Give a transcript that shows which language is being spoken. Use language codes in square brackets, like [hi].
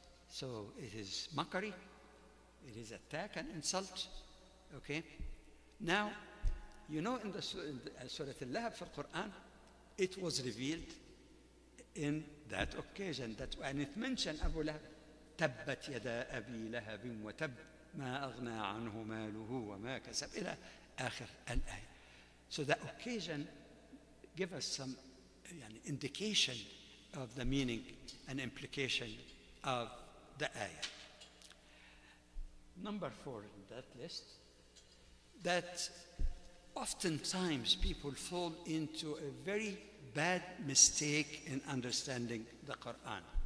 [en] So it is mockery, it is attack and insult. Okay? Now, you know, in the Surah Al-Lahab for Quran, it was revealed in that occasion, and it mentioned Abu Lahab. [ar] تبت يدا أبي لهب وتب ما أغنى عنه ماله وما كسب إلى آخر الآية. [en] So the occasion give us some indication of the meaning and implication of the ayah. Number 4 in that list, that oftentimes people fall into a very bad mistake in understanding the Quran.